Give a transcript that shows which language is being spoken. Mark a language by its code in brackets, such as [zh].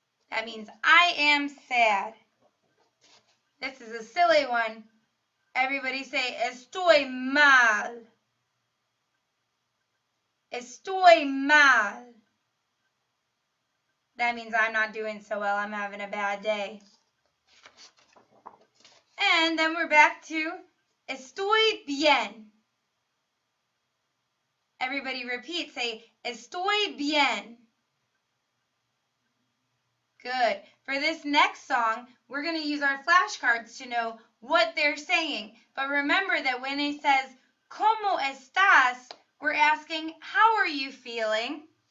[en] That means I am sad. This is a silly one. Everybody say, [es] estoy mal. Estoy mal. [en] That means I'm not doing so well. I'm having a bad day. And then we're back to [es] estoy bien. [en] Everybody repeat, say [es] estoy bien. [en] Good. For this next song, we're going to use our flashcards to know what they're saying. But remember that when it says, [es] ¿Cómo estás?, [en] we're asking, how are you feeling?